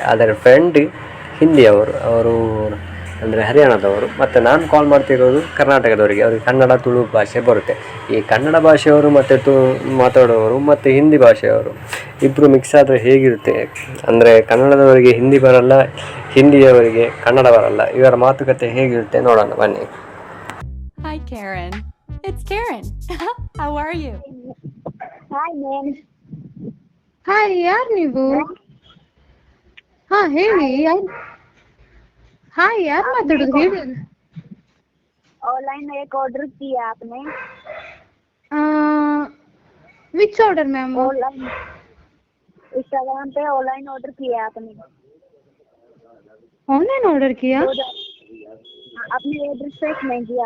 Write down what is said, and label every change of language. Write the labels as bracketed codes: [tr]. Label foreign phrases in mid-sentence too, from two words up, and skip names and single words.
[kn] ಆದರೆ ಫ್ರೆಂಡ್ ಹಿಂದಿಯವರು, ಅವರು ಅಂದರೆ ಹರಿಯಾಣದವರು, ಮತ್ತು ನಾನು ಕಾಲ್ ಮಾಡ್ತಿರೋದು ಕರ್ನಾಟಕದವರಿಗೆ. ಅವ್ರಿಗೆ ಕನ್ನಡ ತುಳು ಭಾಷೆ ಬರುತ್ತೆ. ಈ ಕನ್ನಡ ಭಾಷೆಯವರು ಮತ್ತು ಮಾತಾಡೋರು ಮತ್ತು ಹಿಂದಿ ಭಾಷೆಯವರು ಇಬ್ಬರು ಮಿಕ್ಸ್ ಆದರೆ ಹೇಗಿರುತ್ತೆ ಅಂದರೆ, ಕನ್ನಡದವರಿಗೆ ಹಿಂದಿ ಬರಲ್ಲ, ಹಿಂದಿಯವರಿಗೆ ಕನ್ನಡ ಬರಲ್ಲ. ಇವರ ಮಾತುಕತೆ ಹೇಗಿರುತ್ತೆ ನೋಡೋಣ ಬನ್ನಿ. [en] Hi Karen. It's Karen. How are you? Hi ma'am. [kn] ಹಾಯ್ ಯಾರು ನೀವು? ಹಾ ಹೇಳಿ. ಹಾಯ್ ಯಾರು ಮಾತಾಡೋದು ಹೇಳಿ. [hi] ऑनलाइन एक ऑर्डर किया आपने? [en] which order ma'am? [hi] ऑनलाइन इंस्टाग्राम पे ऑनलाइन ऑर्डर किया आपने? ऑनलाइन ऑर्डर किया? अपने एड्रेस पे नहीं किया?